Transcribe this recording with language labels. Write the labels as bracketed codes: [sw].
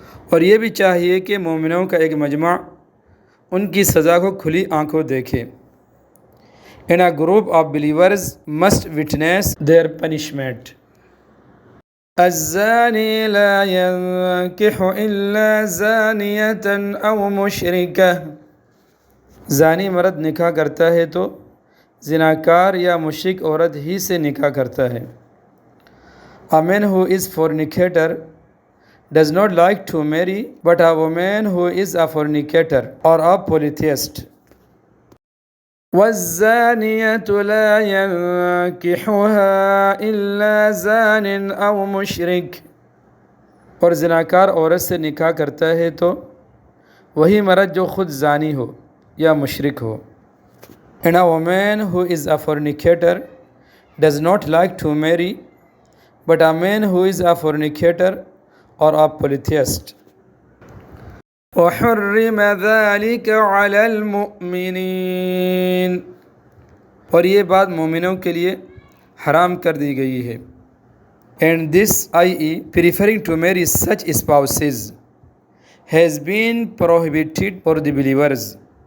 [ur] اور یہ بھی چاہیے کہ مومنوں کا ایک مجمع ان کی سزا کو کھلی آنکھوں دیکھے. [en] And a group of believers must witness their punishment. [ar] الزاني لا ينكح إلا زانية أو مشركة. [ur] زانی مرد نکاح کرتا ہے تو زناکار یا مشرک عورت ہی سے نکاح کرتا ہے. [en] A man who is fornicator does not like to marry but a woman who is a fornicator or a polytheist. [ar] وَالزَّانِيَةُ لَا يَنكِحُهَا إِلَّا زَانٍ أَوْ مُشْرِكٌ. [ur] اور زناکار عورت سے نکاح کرتا ہے تو وہی مرد جو خود زانی ہو یا مشرک ہو. [en] And a woman who is a fornicator does not like to marry but a man who is a fornicator or a polytheist. [ar] وَحُرِّمَ ذَلِكَ عَلَى الْمُؤْمِنِينَ. [ur] اور یہ بات مومنوں کے لیے حرام کر دی گئی ہے. [en] And this, i.e. preferring to marry such spouses, has been prohibited for the believers.